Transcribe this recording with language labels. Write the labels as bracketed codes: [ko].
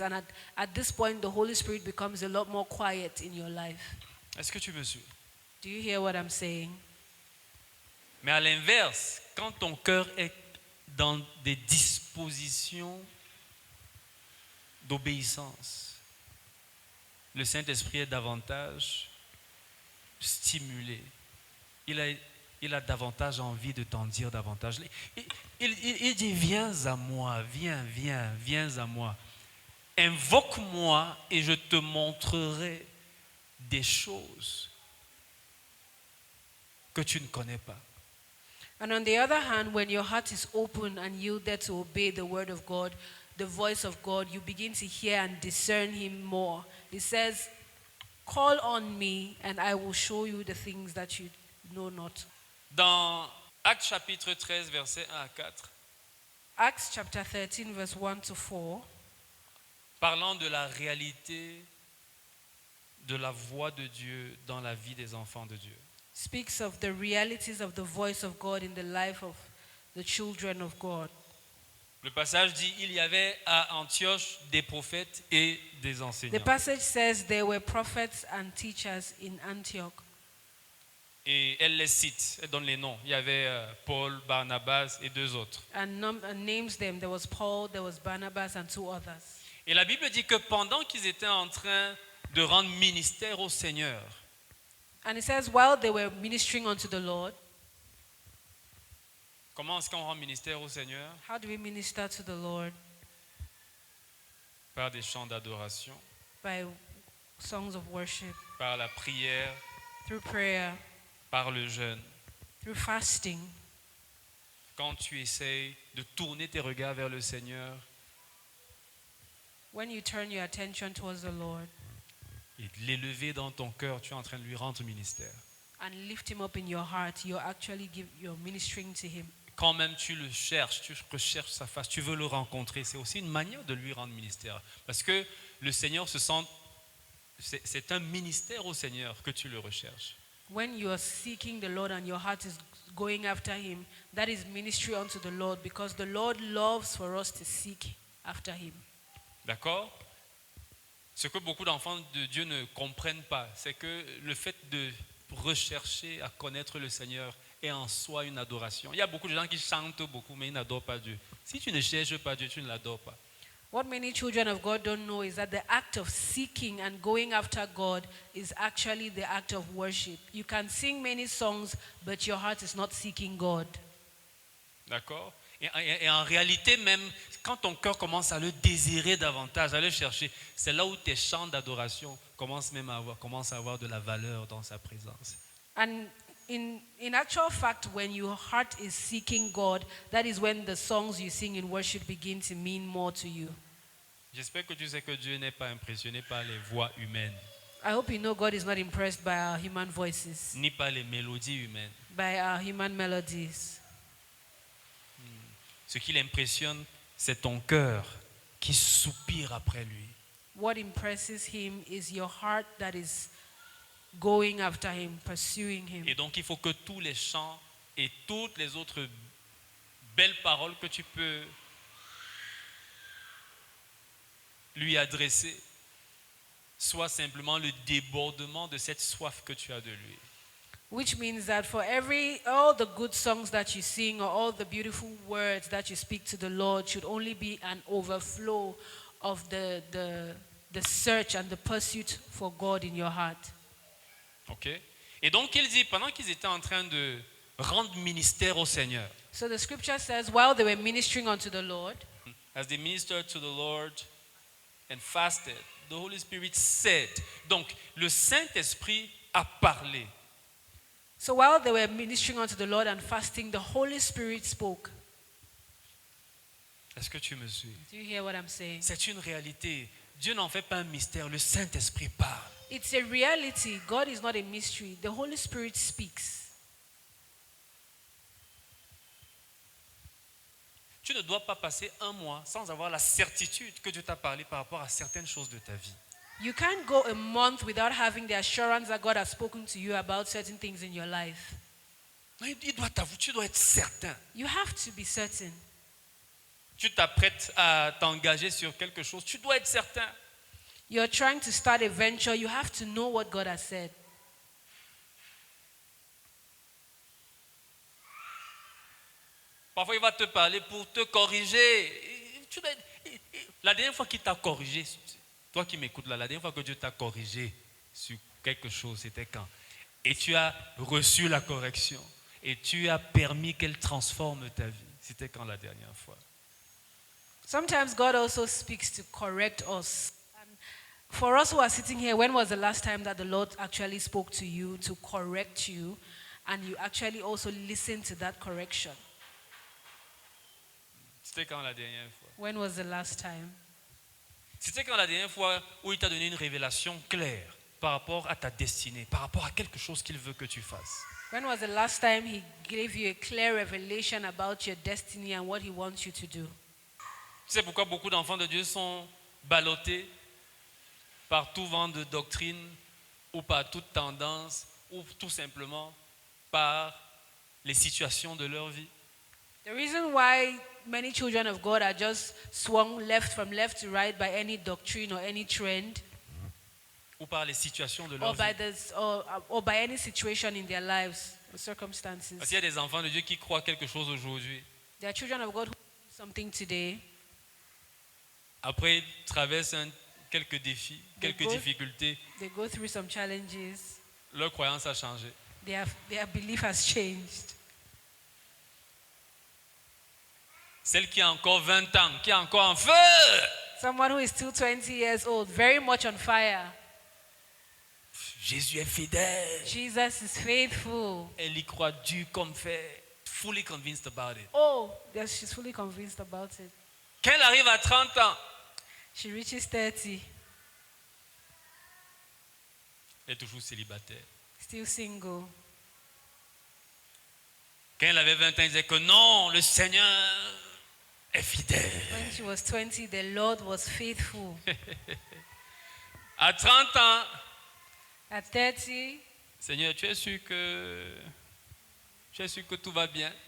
[en] And at this point, the Holy Spirit becomes a lot more quiet in your life. [fr] Est-ce que tu me suis? [en] Do you hear what I'm saying? [fr] Mais à l'inverse, quand ton cœur est dans des dispositions d'obéissance, le Saint-Esprit est davantage stimulé. Il a davantage envie de t'en dire davantage. Il dit, viens à moi, viens à moi. Invoque-moi et je te montrerai des choses que tu ne connais pas. [en] And on the other hand, when your heart is open and yielded to obey the word of God, the voice of God, you begin to hear and discern him more. He says, call on me and I will show you the things that you know not. [fr] Dans Actes chapitre 13, versets 1 à 4, [en] Acts chapter 13, verse 1 to 4, [fr] parlant de la réalité de la voix de Dieu dans la vie des enfants de Dieu. [en] speaks of the realities of the voice of God in the life of the children of God. [fr] Le passage dit, il y avait à Antioche des prophètes et des [en] The [fr] enseignants. [en] passage says there were prophets and teachers in Antioch. [fr] Et elle les cite, elle donne les noms. Il y avait Paul, Barnabas et deux autres. [en] And names them. There was Paul, there was Barnabas, and two others. [fr] Et la Bible dit que pendant qu'ils étaient en train de rendre ministère au Seigneur, [en] And it says, while they were ministering unto the Lord, [fr] comment est-ce qu'on rend ministère au Seigneur? [en] how do we minister to the Lord? [fr] Par des chants d'adoration, [en] By songs of worship, [fr] par la prière, [en] through prayer, [fr] par le jeûne. [en] through fasting. [fr] Quand tu essayes de tourner tes regards vers le Seigneur [en] When you turn your attention towards the Lord [fr] et de l'élever dans ton cœur, tu es en train de lui rendre ministère. [en] and lift him up in your heart, you're ministering to him. [fr] Quand même tu le cherches, tu recherches sa face, tu veux le rencontrer, c'est aussi une manière de lui rendre ministère. Parce que le Seigneur se sent, c'est un ministère au Seigneur que tu le recherches. [en] When you are seeking the Lord and your heart is going after him, that is ministry unto the Lord, because the Lord loves for us to seek after him. [fr] D'accord? Ce que beaucoup d'enfants de Dieu ne comprennent pas, c'est que le fait de rechercher à connaître le Seigneur est en soi une adoration. Il y a beaucoup de gens qui chantent beaucoup, mais ils n'adorent pas Dieu. Si tu ne cherches pas Dieu, tu ne l'adores pas. [en] What many children of God don't know is that the act of seeking and going after God is actually the act of worship. You can sing many songs, but your heart is not seeking God. [fr] D'accord? Et en réalité même, quand ton cœur commence à le désirer davantage, à le chercher, c'est là où tes chants d'adoration commencent à avoir de la valeur dans sa présence. [en] And in actual fact, when your heart is seeking God, that is when the songs you sing in worship begin to mean more to you. [fr] J'espère que tu sais que Dieu n'est pas impressionné par les voix humaines, [en] I hope you know God is not impressed by our human voices, [fr] ni par les mélodies humaines. [en] by our human melodies. [fr] Ce qui l'impressionne, c'est ton cœur qui soupire après lui. [en] What impresses him is your heart that is going after him, pursuing him. [fr] Et donc il faut que tous les chants et toutes les autres belles paroles que tu peux lui adresser soient simplement le débordement de cette soif que tu as de lui. [en] Which means that for all the good songs that you sing or all the beautiful words that you speak to the Lord should only be an overflow of the search and the pursuit for God in your heart. [fr] Ok? Et donc il dit, pendant qu'ils étaient en train de rendre ministère au Seigneur, [en] So the scripture says, while they were ministering unto the Lord, as they ministered to the Lord and fasted, the Holy Spirit said. [fr] Donc le Saint-Esprit a parlé. [en] So while they were ministering unto the Lord and fasting, the Holy Spirit spoke. [fr] Est-ce que tu me suis? [en] Do you hear what I'm saying? [fr] C'est une réalité. Dieu n'en fait pas un mystère. Le Saint-Esprit parle. [en] It's a reality. God is not a mystery. The Holy Spirit speaks. [fr] Tu ne dois pas passer un mois sans avoir la certitude que Dieu t'a parlé par rapport à certaines choses de ta vie. [en] You can't go a month without having the assurance that God has spoken to you about certain things in your life. [fr] Non, il doit t'avouer, tu dois être certain. [en] You have to be certain. [fr] Tu t'apprêtes à t'engager sur quelque chose, tu dois être certain. [en] You're trying to start a venture, you have to know what God has said. [fr] Parfois, il va te parler pour te corriger. La dernière fois qu'il t'a corrigé, toi qui m'écoutes là, la dernière fois que Dieu t'a corrigé sur quelque chose, c'était quand? Et tu as reçu la correction. Et tu as permis qu'elle transforme ta vie. C'était quand la dernière fois? [en] Sometimes God also speaks to correct us. And for us who are sitting here, when was the last time that the Lord actually spoke to you to correct you and you actually also listened to that correction? [fr] C'était quand la dernière fois? [en] When was the last time? [fr] C'était quand la dernière fois où il t'a donné une révélation claire par rapport à ta destinée, par rapport à quelque chose qu'il veut que tu fasses? [en] When was the last time he gave you a clear revelation about your destiny and what he wants you to do? [fr] Tu sais pourquoi beaucoup d'enfants de Dieu sont ballottés par tout vent de doctrine ou par toute tendance ou tout simplement par les situations de leur vie? [en] The reason why many children of God are just swung from left to right by any doctrine or any trend [fr] Ou par les situations de leur [en] or by [fr] vie? [en] or by any situation in their lives or circumstances. [fr] Parce qu'il y a des enfants de Dieu qui croient quelque chose aujourd'hui. [en] There are children of God who do something today. [fr] Après, ils traversent quelques défis, quelques [en] go- [fr] difficultés. [en] They go through some challenges. [fr] Leur croyance a changé. [en] Their belief has changed. [fr] Celle qui a encore 20 ans, qui est encore en feu, [en] Someone who is still 20 years old, very much on fire. [fr] Jésus est fidèle. [en] Jesus is faithful. [fr] Elle y croit dur comme fer. [en] Fully convinced about it. Oh, yes, she's fully convinced about it. [fr] Quand elle arrive à 30 ans, [en] She reaches 30, [fr] elle est toujours célibataire. [en] still single. [fr] Quand elle avait 20 ans, elle disait que non, le Seigneur est fidèle. [en] When she was 20, the Lord was faithful. [fr] À 30 ans, [en] At 30, [fr] Seigneur, tu es sûr que tout va bien?